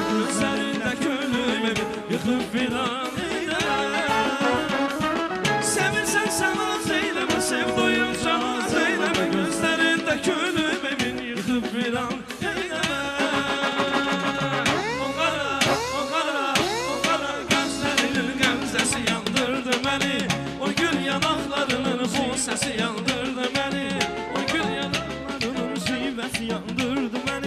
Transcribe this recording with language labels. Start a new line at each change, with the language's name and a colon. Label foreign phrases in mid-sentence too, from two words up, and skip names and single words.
Turkish: Gözlerinde gönlümü yıkıp filan eyleme. Sevirsen sana zeyleme, sev doyunca zeyleme. Gözlerinde gönlümü filan eyleme.
Azerbaijani: O qara gözlərinin qəmzəsi yandırdı məni. O gül yanaqlarının bu səsi yandırdı məni. O gül yanaqlarının şivəsi yandırdı məni.